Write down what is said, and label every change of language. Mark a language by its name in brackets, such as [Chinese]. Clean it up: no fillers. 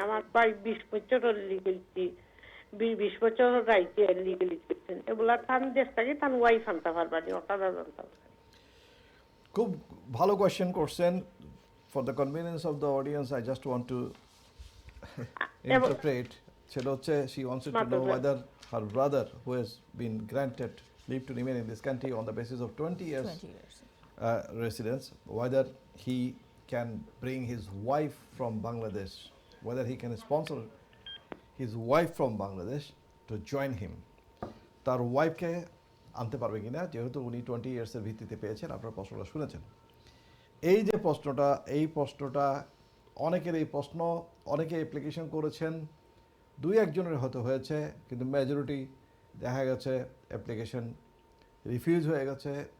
[Bangla] আমার প্রায় 20 বছর লিগেলিটি, 20 বছর রাইটে লিগেলিটি করছেন, এগুলা তান দেশ থেকে তান ওয়াইফ আনতে পারবানি, ওটা জানতে পারবেন? খুব ভালো কোয়েশ্চেন করছেন। [English] For the convenience of the audience, I just want to interpret. [Bangla] সেটা হচ্ছে, [English] she wants to know whether her brother, who has been granted leave to remain in this country on the basis of 20 years residence, whether he can bring his wife from Bangladesh, whether he can sponsor his wife from Bangladesh to join him. [Bangla] তার ওয়াইফকে আনতে পারবে কিনা, যেহেতু উনি 20 ইয়ার্সের ভিত্তিতে পেয়েছেন। আপনারা প্রশ্নটা শুনেছেন। এই যে প্রশ্নটা, এই প্রশ্নটা অনেকের, এই প্রশ্ন অনেকে অ্যাপ্লিকেশন করেছেন, 2-1জনের হয়তো হয়েছে, কিন্তু মেজরিটি দেখা গেছে অ্যাপ্লিকেশন রিফিউজ হয়ে গেছে।